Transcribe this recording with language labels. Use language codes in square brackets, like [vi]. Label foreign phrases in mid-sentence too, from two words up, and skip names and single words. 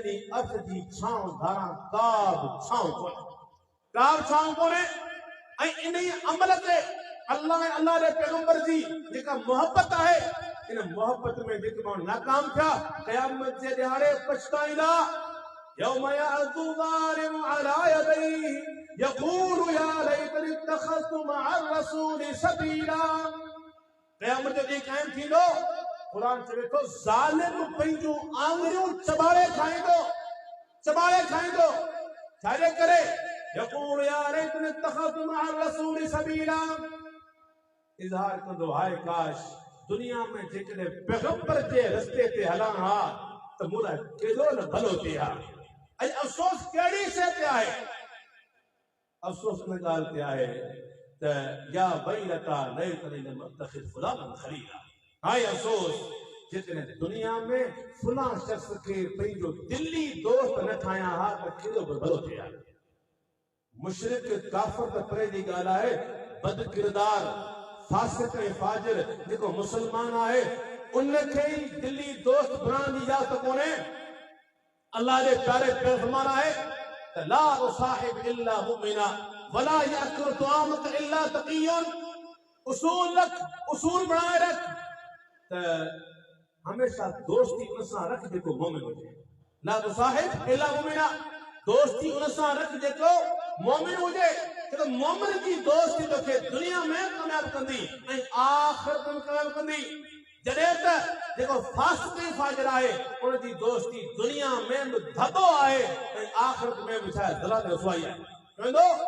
[sd] ॾींहुं अर्श जी छांव धारां का बि छांव कोन्हे ऐं इन अमल ते अल्लाह ऐं अल्लाह जे पैगंबर जी जेका मोहब्बत आहे इन मोहब्बत में जेके माण्हू नाकाम थिया क़यामत जे ॾियारे पछताईंदा [ar] يوم يعض الظالم على يديه يقول يا ليتني اتخذت مع الرسول سبيلا [sd] क़यामत जो ॾींहुं क़ाइमु थींदो क़ुर चवे थो ज़ालिम पंहिंजूं आङुरियूं चॿाड़े खाईंदो छाजे करे [ar] يقول يا ليتني اتخذت مع الرسول سبيلا [sd] इज़हार कंदो हाय काश दुनिया में जेकॾहिं पैगंबर जे रस्ते ते हलां हा त मूं लाइ केॾो न भलो थिए हा अॼु अफ़सोस कहिड़ी शइ ते आहे अफ़सोस इन ॻाल्हि ते आहे त [ar] يا ويلتى ليتني لم أتخذ فلانا خليلا [sd] हाय अफ़सोस जेकॾहिं दुनिया में फलां शख़्स खे पंहिंजो दिली दोस्त न ठाहियां हा त केॾो बि भलो थिए हा मुशरिक काफ़िर त परे जी ॻाल्हि आहे बद किरदार फासिक ऐं फाजिर जेको मुसलमान आहे उनखे ई दिली दोस्त बणाइण जी इजाज़त कोन्हे अल्लाह जे प्यारे फरमान आहे त [ar] لا تصاحب إلا مؤمنا ولا يأكل طعامك إلا تقي [sd] उसूल बणाए रख त हमेशा दोस्ती उन सां रख जेको मोमिन हुजे [ar] لا تصاحب إلا مؤمنا [sd] दोस्ती उन सां रख जेको मोमिन हुजे तो मोमिन की दोस्ती तोखे दुनिया में कामयाब कंदी ऐं आख़िरत में कामयाब कंदी जॾहिं त जेको फासिक ऐं फाजिर आहे उन जी दोस्ती दुनिया में बि धबो आहे ऐं आख़िरत में बि छा ज़लाल रसवाई आहे चवंदो